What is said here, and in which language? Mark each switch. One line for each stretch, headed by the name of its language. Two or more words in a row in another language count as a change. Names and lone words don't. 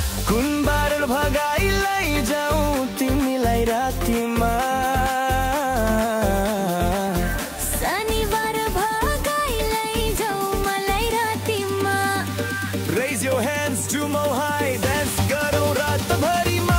Nepali: कुन बार भगाई लैजाऊ तिमीलाई रातिमा? शनिबार भगाई लैजाऊ मलाई रातिमा।
English: Raise your hands,
Nepali: झुमौ हाई, डान्स गरौ रातभरि